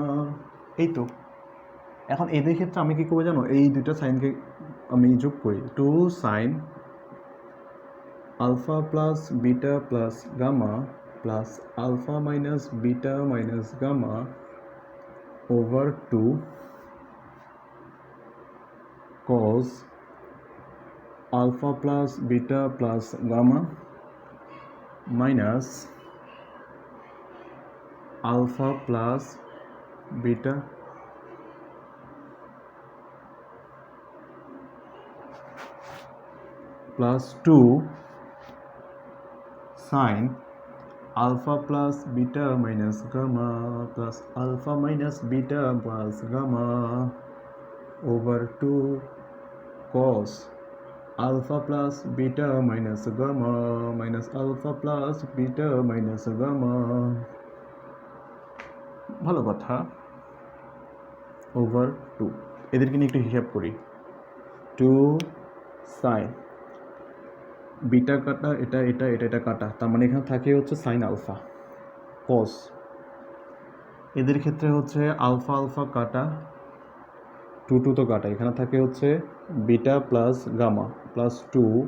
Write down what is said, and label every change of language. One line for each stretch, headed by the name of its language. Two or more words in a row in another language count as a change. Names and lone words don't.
Bangla: এই তো। এখন এই দুই ক্ষেত্রে আমি কি করবো জানো, এই দুইটা সাইনকে আমি যোগ করি, 2
English: sine alpha plus beta plus gamma plus alpha minus beta minus gamma over
Bangla: 2
English: cos alpha plus beta plus gamma minus alpha plus beta plus 2 sin alpha plus beta minus gamma plus alpha minus beta plus gamma over 2 cos alpha plus beta minus gamma minus alpha plus beta minus gamma।
Bangla: ভালো কথা, ওভার 2 এদেরকে নিয়ে একটু হিসাব করি, 2
English: sine beta
Bangla: কাটা, এটা কাটা, তার মানে এখানে থাকে হচ্ছে
English: sine alpha,
Bangla: কস এদের ক্ষেত্রে হচ্ছে
English: alpha alpha
Bangla: কাটা, 2 তো কাটা, এখানে থাকে হচ্ছে
English: beta plus gamma plus
Bangla: 2